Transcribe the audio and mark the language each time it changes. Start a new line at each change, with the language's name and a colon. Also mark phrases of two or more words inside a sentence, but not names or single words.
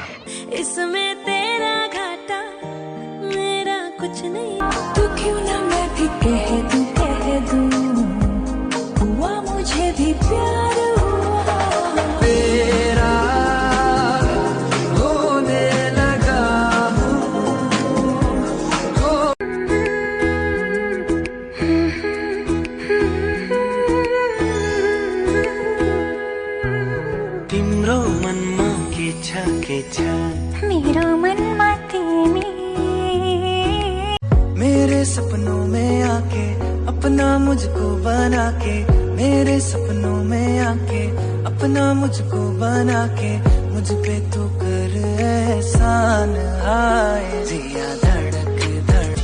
Hindi: इसमें तेरा घाटा मेरा कुछ नहीं। तू क्यों ना मैं भी कह दूं, हुआ मुझे भी प्यार हुआ। तेरा होने लगा
Nepali: तिम्रो मनमा के छ मेरो मनमा तिमी
Hindi: मेरे सपनों में आके अपना मुझको बना के, मेरे सपनों में आके अपना मुझको बना के, मुझ पे तू कर एहसान आए। जिया धड़क धड़क